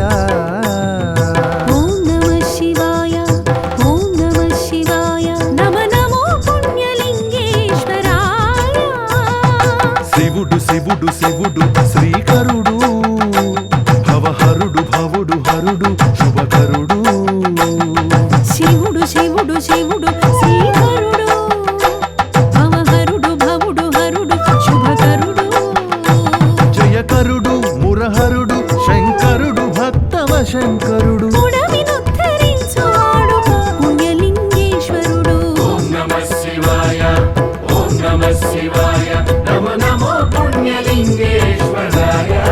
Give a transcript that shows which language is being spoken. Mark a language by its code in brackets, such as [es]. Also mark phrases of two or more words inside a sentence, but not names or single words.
[sa] ओम नमः शिवाय ओम नमः शिवाय नमो नमो पुण्यलिंगेश्वराय [te] శివుడు శివుడు శివుడు శ్రీకరుడు భవహరుడు భవుడు హరుడు శుభకరుడు శివుడు శివుడు శివుడు శ్రీకరుడు కరుడు మురహరుడు శంకరుడు భక్తవ శంకరుడు పుడమినుద్ధరించువాడు పుణ్యలింగేశ్వరుడు [sa] ఓం నమః శివాయ ఓం నమః శివాయ నమో నమో పుణ్యలింగేశ్వరాయ